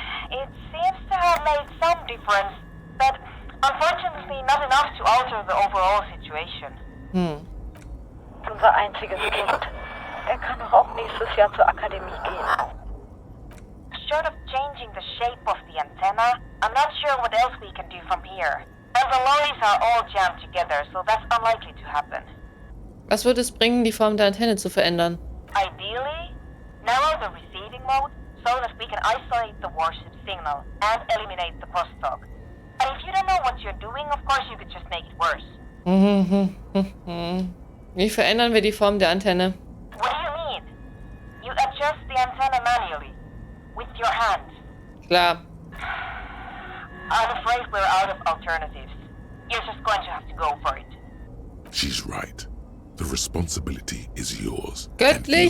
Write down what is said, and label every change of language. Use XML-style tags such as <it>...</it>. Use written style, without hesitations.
<en>It seems to have made some difference, but unfortunately not enough to alter the overall situation.</en> <de>Unser einziges Kind. Er kann doch auch nächstes Jahr zur Akademie gehen.</de> <en>Short of changing the shape of the antenna, I'm not sure what else we can do from here. And the lorries are all jammed together, so that's unlikely to happen.</en> <de>Was würde es bringen, die Form der Antenne zu verändern?</de> <en>Ideally, narrow the receiving mode so that we can isolate the warship signal and eliminate the crosstalk. And if you you don't know what you're doing, of course you could just make it worse.</en> <de>Wie verändern wir die Form der Antenne?</de> <en>What do you mean? You adjust the antenna manually, with your hand.</en> <de>Klar.</de> <en>I'm afraid we're out of alternatives. You're just going to have to go for it. She's right. The responsibility is yours.</en> <de>Göttlich.</de>